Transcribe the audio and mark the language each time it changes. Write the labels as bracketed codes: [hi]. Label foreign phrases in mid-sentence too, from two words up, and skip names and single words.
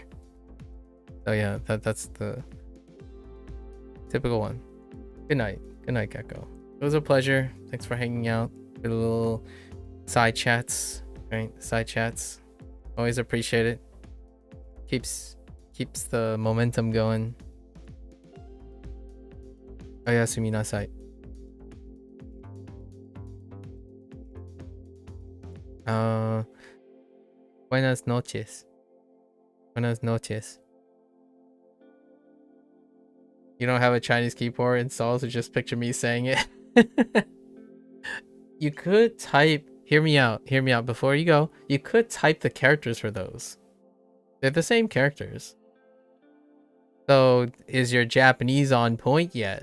[en] So yeah, that's the typical one. Good night. Good night, Gecko. It was a pleasure. Thanks for hanging out. Good little side chats, right? Side chats. Always appreciate it. Keeps the momentum going. [ja] おやすみなさい. [es] Buenas noches. Buenas noches. [en] You don't have a Chinese keyboard installed, so just picture me saying it. You could type, hear me out before you go. You could type the characters for those. They're the same characters. So is your Japanese on point yet?